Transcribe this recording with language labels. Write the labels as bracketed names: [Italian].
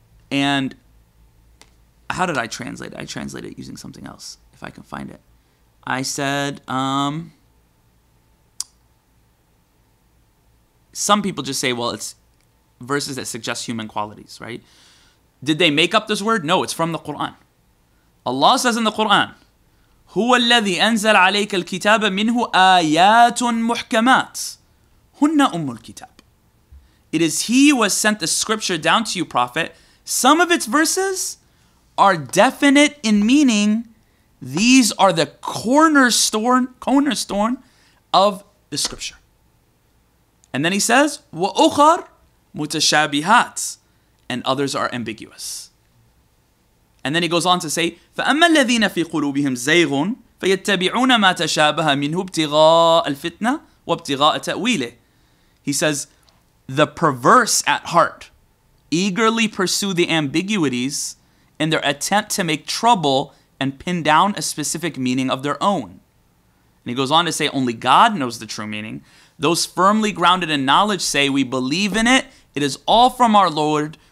[English] And how did I translate it? I translated it using something else, if I can find it. I said, some people just say, well, it's verses that suggest human qualities, right? Did they make up this word? No, it's from the Quran. Allah says in the Quran, [Arabic] هو الذي أنزل عليك الكتاب منه آيات محكمات هن أم الكتاب. [English] It is He who has sent the scripture down to you, Prophet. Some of its verses are definite in meaning. These are the cornerstone of the scripture. And then he says, [Arabic] وَأُخَرْ مُتَشَابِهَاتٍ. [English] And others are ambiguous. And then he goes on to say, [Arabic] فَأَمَّا الَّذِينَ فِي قُلُوبِهِمْ زَيْغٌ فَيَتَّبِعُونَ مَا تَشَابَهَ مِنْهُ ابْتِغَاءَ الْفِتْنَةِ وَابْتِغَاءَ تَأْوِيلِهِ. [English] He says, the perverse at heart eagerly pursue the ambiguities in their attempt to make trouble and pin down a specific meaning of their own. And he goes on to say, only God knows the true meaning. Those firmly grounded in knowledge say, we believe in it. It is all from our Lord.